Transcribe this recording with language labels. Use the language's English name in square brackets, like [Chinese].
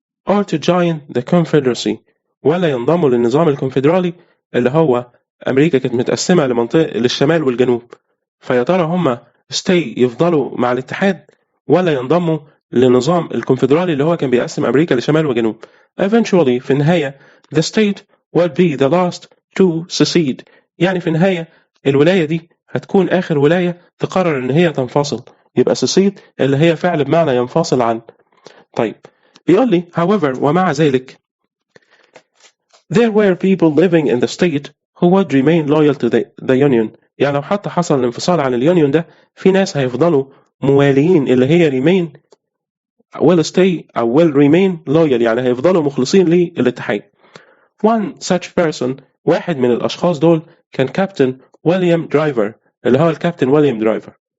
[English] or to join the confederacy [Arabic] ولا ينضموا للنظام الكونفدرالي اللي هو أمريكا كانت متقسمة للشمال والجنوب، فيا ترى هما stay يفضلوا مع الاتحاد ولا ينضموا لنظام الكونفدرالي اللي هو كان بيقسم أمريكا لشمال وجنوب. Eventually في النهاية [English] the state would be the last to secede [Arabic] يعني في النهاية الولاية دي هتكون آخر ولاية تقرر إن هي تنفصل، يبقى secede اللي هي فعل بمعنى ينفصل عن. [English] طيب بيقول لي however ومع ذلك there were people living in the state who would remain loyal to the union [Arabic] يعني لو حتى حصل الانفصال عن اليونيون ده في ناس هيفضلوا مواليين اللي هي remain [English] will stay [Arabic] أو [English] will remain loyal، [Arabic] يعني هيفضلوا مخلصين للاتحاد. [English] One such person، [Arabic] واحد من الأشخاص دول كان كابتن ويليام درايفر، اللي هو الكابتن ويليام درايفر.